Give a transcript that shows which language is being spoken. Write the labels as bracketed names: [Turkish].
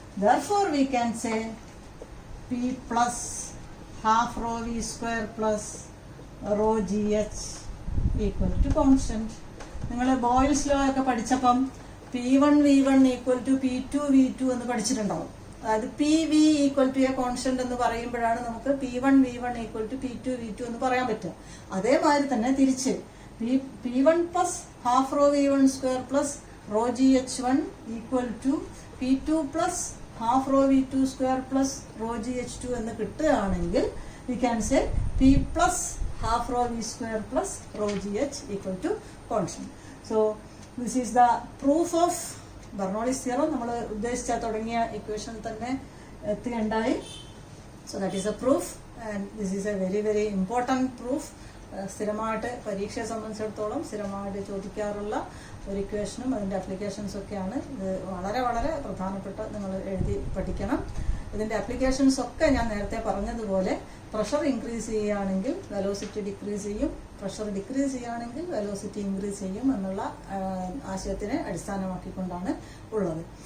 [English] Therefore we can say P plus half rho V square plus rho GH equal to constant. [Malayalam] നിങ്ങൾ boils law ഒക്കെ പഠിച്ചപ്പം P1 V1 equal to P2 V2 എന്ന് പഠിച്ചിട്ടുണ്ടാവും. അതായത് PV equal to A constant എന്ന് പറയുമ്പോഴാണ് നമുക്ക് P1 V1 equal to P2 V2 എന്ന് പറയാൻ പറ്റുക. [English] അതേമാതിരി തന്നെ തിരിച്ച് P1 plus half rho V1 square plus rho GH1 equal to P2 plus half rho V2 square plus rho GH2 [Malayalam] എന്ന് കിട്ടുകയാണെങ്കിൽ [English] we can say P plus half rho V square plus rho GH equal to constant. So this is the proof of Bernoulli's theorem. [Malayalam] നമ്മൾ ഉദ്ദേശിച്ച തുടങ്ങിയ equation തന്നെ എത്തുകയുണ്ടായി. [English] So that is a proof and this is a very very important proof. [Malayalam] സ്ഥിരമായിട്ട് പരീക്ഷയെ സംബന്ധിച്ചിടത്തോളം സ്ഥിരമായിട്ട് ചോദിക്കാറുള്ള ഒരു ഇക്വേഷനും അതിൻ്റെ അപ്ലിക്കേഷൻസ് ഒക്കെയാണ്. ഇത് വളരെ വളരെ പ്രധാനപ്പെട്ട നിങ്ങൾ എഴുതി പഠിക്കണം. ഇതിൻ്റെ അപ്ലിക്കേഷൻസ് ഒക്കെ ഞാൻ നേരത്തെ പറഞ്ഞതുപോലെ പ്രഷർ ഇൻക്രീസ് ചെയ്യുകയാണെങ്കിൽ വെലോസിറ്റി ഡിക്രീസ് ചെയ്യും, പ്രഷർ ഡിക്രീസ് ചെയ്യുകയാണെങ്കിൽ വെലോസിറ്റി ഇൻക്രീസ് ചെയ്യും എന്നുള്ള ആശയത്തിനെ അടിസ്ഥാനമാക്കിക്കൊണ്ടാണ് ഉള്ളത്.